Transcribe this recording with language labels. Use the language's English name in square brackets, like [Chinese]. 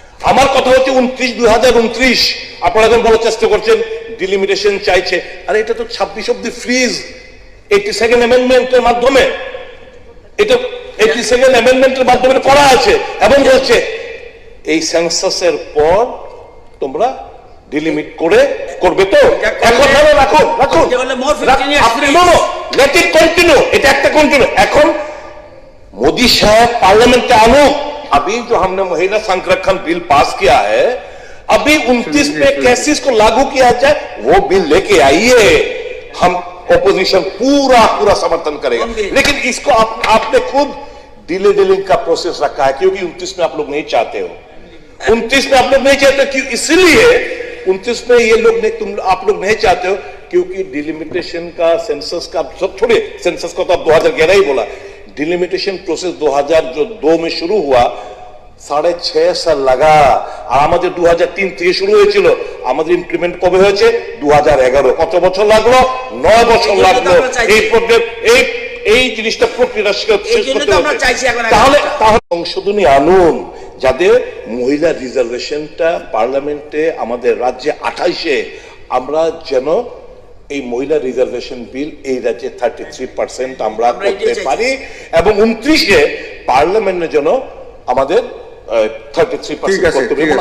[Bangla] আমার কথা হচ্ছে 2029 আপনারা এখন বলার চেষ্টা করছেন ডিলিমিটেশন চাইছে, আরে এটা তো 26 অব্দি ফ্রিজ 82nd অ্যামেন্ডমেন্টের মাধ্যমে, এটা 82nd অ্যামেন্ডমেন্টের মাধ্যমে করা আছে, এবং বলছে এই সেন্সাসের পর তোমরা ডিলিমিট করে করবে। তো এখন রাখুন রাখুন, আপনি [English] let it continue, [Bangla] এটা একটা কন্টিনিউ। [Hindi] এখন मोदी साहब पार्लियामेंट के आनुक, अभी जो हमने महिला संरक्षण बिल पास किया है, अभी 29 पे कैसे इसको लागू किया जाए वो बिल लेके आइए, हम ओपोजिशन पूरा पूरा समर्थन करेगा। लेकिन इसको आपने खुद डिले डीलिंग का प्रोसेस रखा है, क्योंकि 29 में आप लोग नहीं चाहते हो, 29 में आप लोग नहीं चाहते, क्यों? इसलिए 29 में ये लोग नहीं, आप लोग नहीं चाहते हो क्योंकि डिलिमिटेशन का, सेंसस का, सब छोड़िए, सेंसस का तो आप 2011 ही बोला, डिलिमिटेशन प्रोसेस 2002 में शुरू हुआ, 6.5 साल लगा। [Bangla] আর আমাদের 2003 থেকে শুরু হয়েছিল, আমাদের ইমপ্লিমেন্ট কবে হয়েছে? 2011। কত বছর লাগলো? 9 বছর লাগলো এই প্রবলেম, এই জিনিসটা প্রক্রিয়া শেষ করতে হবে। তাহলে সংশোধনী আনুন, যাদের মহিলা রিজার্ভেশনটা পার্লামেন্টে আমাদের রাজ্যে 28-এ আমরা যেন এই মহিলা রিজার্ভেশন বিল এই রাজ্যে 33% আমরা করতে পারি, এবং 29-এ পার্লামেন্টের জন্য আমাদের 33% করতে পারি।